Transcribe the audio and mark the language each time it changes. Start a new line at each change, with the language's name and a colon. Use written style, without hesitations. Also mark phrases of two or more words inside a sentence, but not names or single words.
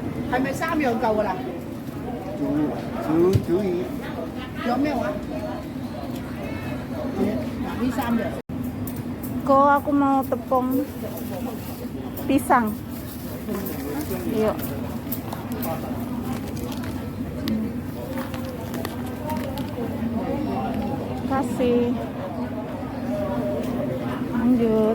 Cantonese: 係咪三樣夠㗎啦？煮魚有咩話？嗱，呢三樣。
Indonesian: Ko aku mau tepung pisang. Yuk. Kasih. Lanjut.